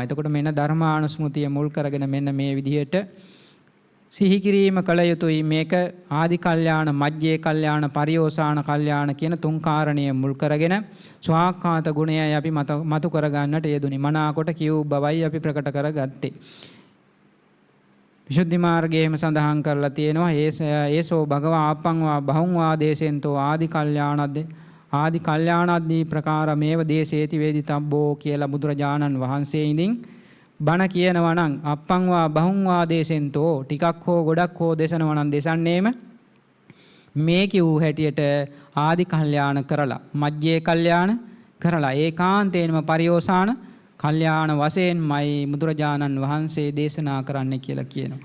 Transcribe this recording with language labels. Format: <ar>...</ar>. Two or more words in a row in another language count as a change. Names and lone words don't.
<si>එතකොට මෙන්න ධර්මානුස්මෘතිය මුල් කරගෙන මෙන්න මේ විදිහට සිහි කිරීම කළ යුතුයි. මේක</si> <pi>ආදි කල්යාණ, මජ්ජේ කල්යාණ, පරියෝසాన කල්යාණ</pi> <si>කියන තුන් කාරණය මුල් කරගෙන ස්වාක්ඛාත ගුණයයි අපි මතු කරගන්නට යෙදුනි. මනාකොට කියූ බවයි අපි ප්‍රකට කරගත්තේ. විසුද්ධි මාර්ගයේම සඳහන් කරලා තියෙනවා</si> <pi>ඒසෝ භගවා ආපංවා බහුං වා දේශෙන්තෝ ආදි කල්යාණද්දී ප්‍රකාරමේව දේශේති වේදිතබ්බෝ</pi> <si>කියලා බුදුරජාණන් වහන්සේ ඉදින් බණ කියනවා නම්</si> <pi>අප්පංවා බහුංවා දේශෙන්තෝ</pi> <si>ටිකක් හෝ ගොඩක් හෝ දේශනවා නම් දේශන්නේම මේ කිව් හැටියට</si> <pi>ආදි කල්යාණ</pi> <si>කරලා,</si> <pi>මජ්ජේ කල්යාණ</pi> <si>කරලා, ඒකාන්තයෙන්ම</si> <pi>පරියෝසాన කල්යාණ</pi> <si>වශයෙන්මයි බුදුරජාණන් වහන්සේ දේශනා කරන්න කියලා කියනවා.</si>